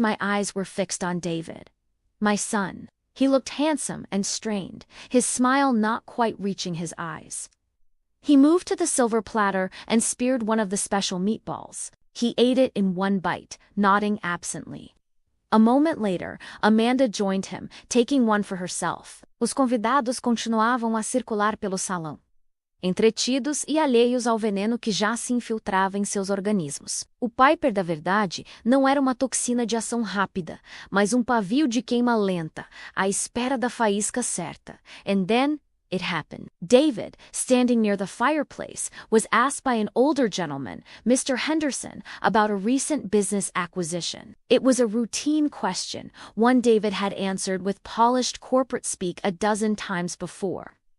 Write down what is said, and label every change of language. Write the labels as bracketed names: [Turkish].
[English] My eyes were fixed on David. My son. He looked handsome and strained, his smile not quite reaching his eyes. He moved to the silver platter and speared one of the special meatballs. He ate it in one bite, nodding absently. A moment later, Amanda joined him, taking one for herself. [Portuguese] Os convidados continuavam a circular pelo salão, entretidos e alheios ao veneno que já se infiltrava em seus organismos. O Piper da verdade não era uma toxina de ação rápida, mas um pavio de queima lenta, à espera da faísca certa. [English] And then it happened. David, standing near the fireplace, was asked by an older gentleman, Mr. Henderson, about a recent business acquisition. It was a routine question, one David had answered with polished corporate speak a dozen times before.